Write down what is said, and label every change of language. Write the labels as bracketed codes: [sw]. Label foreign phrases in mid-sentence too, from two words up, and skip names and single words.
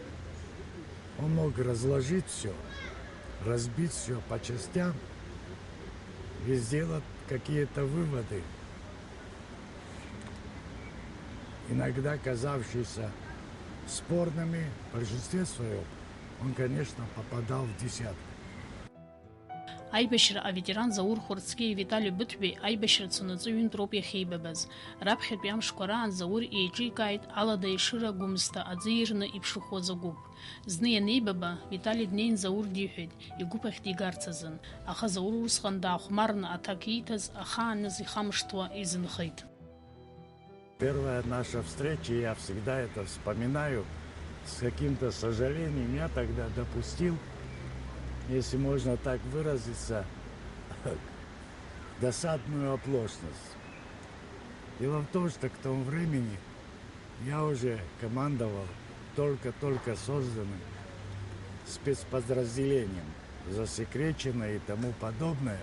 [ru] Он мог разложить все, разбить все по частям и сделать какие-то выводы, иногда казавшиеся спорными. В большинстве своем он, конечно, попадал в десятку. [ab] Аибашьра аветеран Заур Хәырцкьиа Витали Быҭәбеи аибашьра цунаҵы ҩынтә роуп иахьеибабаз. Раԥхьатәи амшқәа раан Заур еиҿикааит алада Ешыра Гәымсҭа аӡы ирны иԥшыхәуаз агәыԥ. Зны ианеибаба, Витали днеин Заур диҳәеит, игәыԥ ахь дигарц азын. Аха Заур усҟан даахәмарны аҭак ииҭаз ахааназ ихамышҭуа изынхеит. [ru] Первая наша встреча, я всегда это вспоминаю с каким-то сожалением. Я тогда допустил, если можно так выразиться, досадную оплошность. Дело в том, что к тому времени я уже командовал только созданным спецподразделением, засекреченное и тому подобное.